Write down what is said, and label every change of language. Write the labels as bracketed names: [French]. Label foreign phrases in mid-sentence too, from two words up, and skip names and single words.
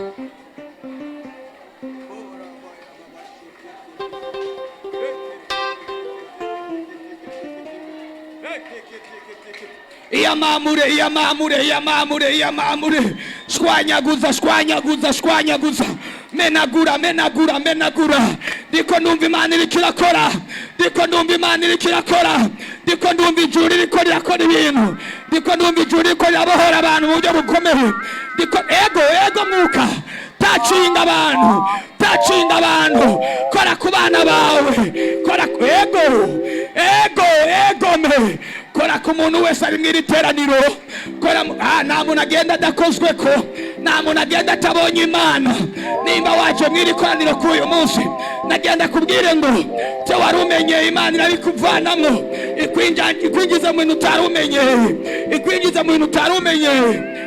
[Rundi] Iyamamure, iyamamure, iyamamure, iyamamure. Shwanyaguza, shwanyaguza, shwanyaguza. Menagura, menagura, menagura. Ndiko ndumva Imana iriko irakora, ndiko ndumva Imana iriko irakora, ndiko ndumva ijuru ririko rirakora ibintu, ndiko ndumva ijuru ririko rirabohora abantu mu buryo bukomeye. Ndiko ego mwuka, tacinga abantu, tacinga abantu. Kora ku bana bawe, kora ego me, kora ku muntu wese ari mw'iri teraniro. Kora nta muntu agenda adakozweko, nta muntu agenda atabonye Imana. Nimba waje mw'iri koraniro k'uyu munsi, nagenda kubwire ngo cyo wari umenye Imana irabikuvanamo, ikwinjiza mu bintu utari umenye, ikwinjiza mu bintu utari umenye.